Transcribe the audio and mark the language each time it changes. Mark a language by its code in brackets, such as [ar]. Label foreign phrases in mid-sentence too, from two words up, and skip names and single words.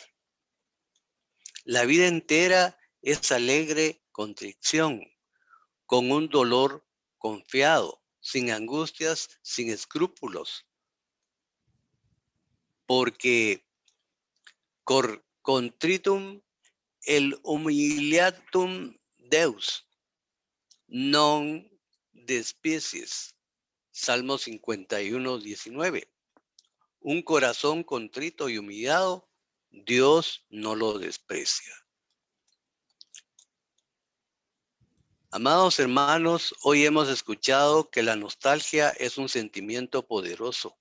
[es] La vida entera es alegre contrición, con un dolor confiado, sin angustias, sin escrúpulos, porque [la] contritum el humiliatum Deus, non despicies. [es] Salmo 51, 19. Un corazón contrito y humillado, Dios no lo desprecia. Amados hermanos, hoy hemos escuchado que la nostalgia es un sentimiento poderoso.